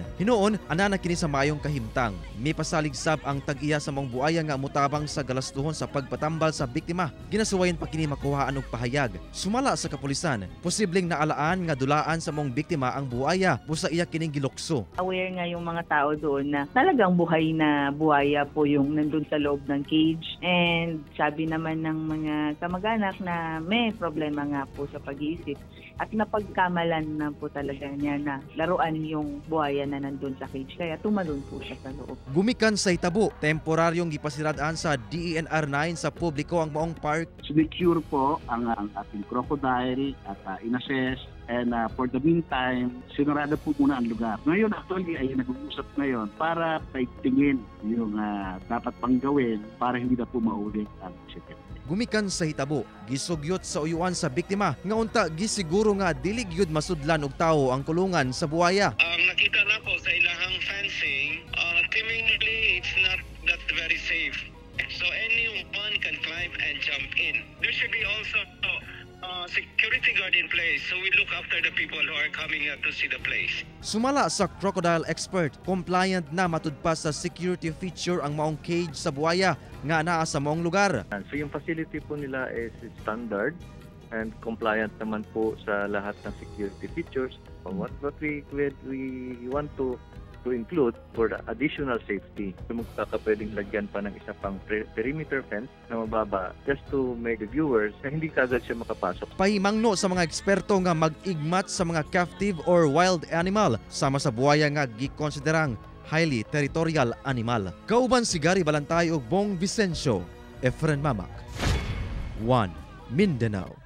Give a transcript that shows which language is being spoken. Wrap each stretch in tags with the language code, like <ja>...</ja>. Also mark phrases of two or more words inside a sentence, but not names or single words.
<ceb>Hinuon anana kini sa maayong kahimtang. May pasalig sab ang tag-iya sa maong buaya nga mutabang sa galastuhon sa pagpatambal sa biktima. Ginasuwayan pa kini makuhaan og pahayag. Sumala sa kapulisan, posibleng naalaan nga dulaan sa maong biktima ang buaya busa iya kining gilukso.</ceb> <tl>Aware nga yung mga tao doon na talagang buhay na buhaya po yung nandun sa loob ng cage. And sabi naman ng mga kamag-anak na may problema nga po sa pag-iisip at napagkamalan na po talaga niya na laruan yung buhaya na nandun sa cage kaya tumalon po siya sa loob.</tl> <ceb>Gumikan sa hitabo, temporaryong gipasiradaan sa DENR 9 sa publiko ang maong park.</ceb> <tl>Sinecure po ang ating crocodile at inassess.</tl> <en>And for the meantime,</en> <tl>sinurada po muna ang lugar. Ngayon actually ay nag-uusap ngayon para paigtingin yung dapat pang gawin para hindi na po maulit ang incident.</tl> <ceb>Gumikan sa hitabo, gisugyot sa uyuan sa biktima nga unta gisiguro nga dili gyud masudlan og tawo ang kulungan sa buaya. Ang nakita na ko sa ilahang fencing,</ceb> <en>seemingly it's not that very safe. So anyone can climb and jump in. There should be also security guard in place so we look after the people who are coming to see the place.</en> <ceb>Sumala sa crocodile expert, compliant na matud pa sa</ceb> <en>security feature</en> <ceb>ang maong cage sa buaya nga naa sa maong lugar.</ceb> <tl>So yung facility po nila is</tl> <en>standard and compliant</en> <tl>naman po sa lahat ng</tl> <en>security features. What we want to include for the additional safety.</en> <tl>Magkakapwedeng lagyan pa ng isa pang perimeter fence na mababa</tl> <en>just to make the viewers</en> <tl>na hindi kagad siya makapasok.</tl> <ceb>Pahimangno sa mga eksperto nga mag-igmat sa mga</ceb> <en>captive or wild animal</en> <ceb>sama sa buaya nga gikonsiderang</ceb> <en>highly territorial animal.</en> <ceb>Kauban si Gary Balantay ug Bong Vicencio, Efren Mamak, 1 Mindanao.</ceb>